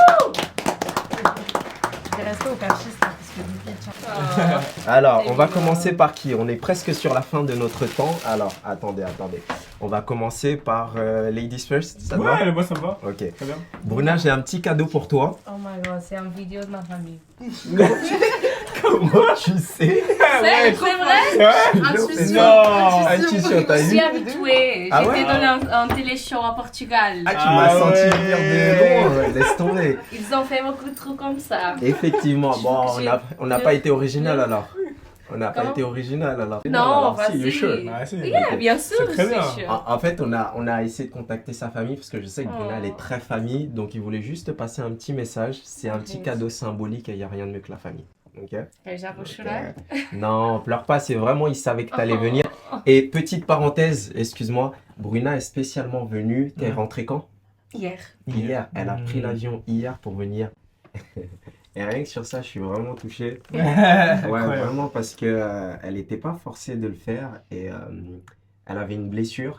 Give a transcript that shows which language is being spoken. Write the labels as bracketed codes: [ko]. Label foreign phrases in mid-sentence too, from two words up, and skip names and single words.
[fr] Merci. Je vais rester au cachiste parce que Alors, on va commencer par qui? On est presque sur la fin de notre temps. Alors, attendez. On va commencer par [en] Ladies First, [fr] ça te va? Ouais, moi ça me va. Ok. Très bien. Bruna, j'ai un petit cadeau pour toi. [en] Oh my god, [fr] c'est une vidéo de ma famille. Comment tu sais? C'est vrai? Intuition. Non. Intuition, t'as Je vu? suis habituée. Ah J'étais ouais? dans un télé-show à Portugal. Ah, tu Ah m'as senti ouais. venir de loin, ouais, laisse tomber. Ils ont fait beaucoup de trucs comme ça. Effectivement, bon, J'ai- on n'a pas été original alors. On n'a pas Comment? été original alors. Non, alors, si, vas-y. [en] you're sure. [fr] Ah, si. Yeah, bien sûr, C'est très bien. sûr. En fait, on a essayé de contacter sa famille parce que je sais que Bruna, Oh. elle est très famille. Donc, il voulait juste te passer un petit message. C'est un petit Ok. cadeau symbolique et il n'y a rien de mieux que la famille. Ok? [pt] Já vou chorar. [fr] Non, pleure pas. C'est vraiment, il savait que tu allais venir. Et petite parenthèse, excuse-moi, Bruna est spécialement venue. T'es rentrée quand? Hier. Hier. Elle a pris l'avion hier pour venir. Et rien que sur ça, je suis vraiment touché. Ouais, Incroyable. vraiment, parce que elle n'était pas forcée de le faire et elle avait une blessure.